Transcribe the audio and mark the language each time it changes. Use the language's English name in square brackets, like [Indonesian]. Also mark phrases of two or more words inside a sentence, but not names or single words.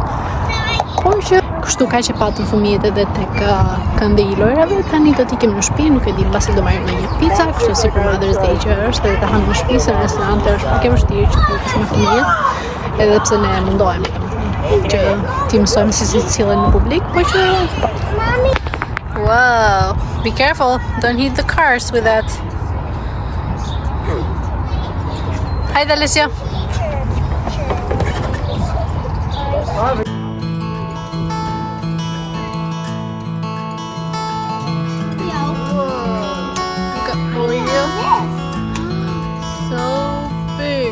[Albanian] Por që kështu ka që patëm fëmijët edhe tek këndi i lojrave, tani do t'ikim në shtëpi, nuk e di mbasi do marrim një pica, kështu si për Mother's Day që është, edhe ta ham në shtëpi se në restorante është pak e vështirë që të ikësh me fëmijët, edhe pse ne mundohemi që ti mësojmë si cilën në publik, po që [English] wow, be careful, don't hit the cars with that. [Albanian] Hajde Alicia. [English] So big.